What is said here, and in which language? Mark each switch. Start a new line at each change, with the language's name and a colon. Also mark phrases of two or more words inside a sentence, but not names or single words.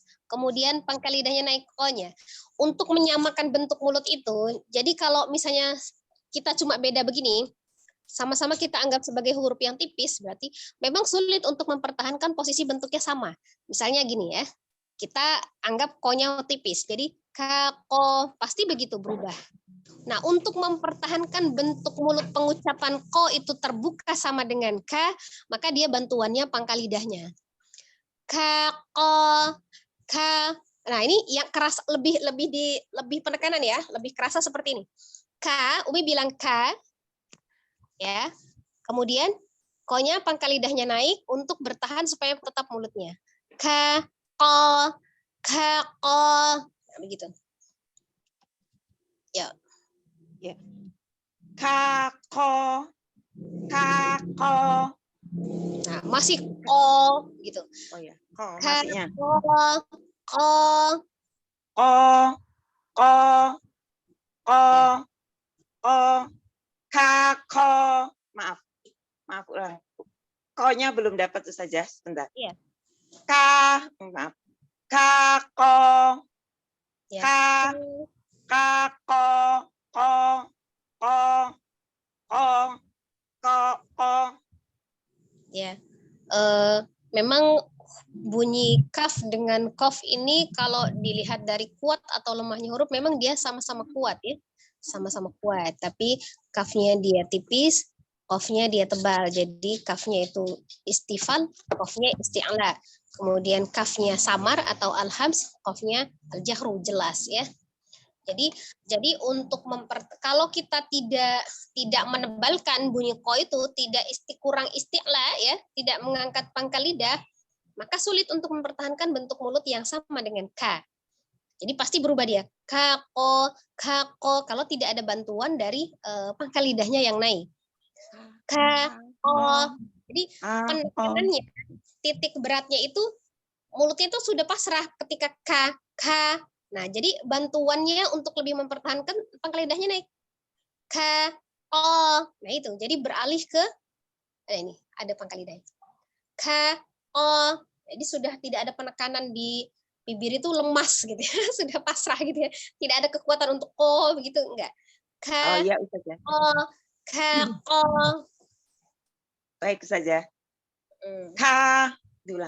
Indonesian: Kemudian pangkal lidahnya naik ko-nya. Untuk menyamakan bentuk mulut itu, jadi kalau misalnya kita cuma beda begini, sama-sama kita anggap sebagai huruf yang tipis, berarti memang sulit untuk mempertahankan posisi bentuknya sama. Misalnya gini ya, kita anggap ko-nya tipis, jadi ka, ko, pasti begitu berubah. Nah, untuk mempertahankan bentuk mulut pengucapan ko itu terbuka sama dengan ka, maka dia bantuannya pangkal lidahnya. Ka, ko, ka. Nah, ini yang keras, lebih penekanan ya, lebih kerasa seperti ini. Ka, Umi bilang ka, ya. Kemudian ko-nya pangkal lidahnya naik untuk bertahan supaya tetap mulutnya. Ka, ko. Nah, begitu. Ya. Ka, ko. Nah, masih ko gitu. Oh ya, ko Ka, masihnya. ko. Ko, Ya. ko. Maaf ulang. Ko-nya belum dapat tuh saja, sebentar. Iya. Maaf. Ka, ko. Ya. Ka, ko. Ya. Memang bunyi kaf dengan kof ini kalau dilihat dari kuat atau lemahnya huruf memang dia sama-sama kuat ya. Sama-sama kuat, tapi kafnya dia tipis, kofnya dia tebal. Jadi kafnya itu istifal, kofnya isti'la. Kemudian kafnya samar atau alhams, kofnya al-jahru jelas ya. Jadi untuk kalau kita tidak menebalkan bunyi ko itu, tidak kurang isti'la ya, tidak mengangkat pangkal lidah, maka sulit untuk mempertahankan bentuk mulut yang sama dengan ka. Jadi pasti berubah dia. Ka, ko, kalau tidak ada bantuan dari pangkal lidahnya yang naik. Ka, ko. Jadi penekanannya, titik beratnya itu, mulutnya itu sudah pasrah ketika ka. Nah, jadi bantuannya untuk lebih mempertahankan pangkal lidahnya naik. Ka, ko. Nah itu, jadi beralih ke, ini, ada pangkal lidahnya. Ka, ko. Jadi sudah tidak ada penekanan di bibir itu lemas gitu ya, sudah pasrah gitu ya, tidak ada kekuatan untuk ko begitu enggak. Oh ya, saja. Ko. Baik saja. Ka, diulang.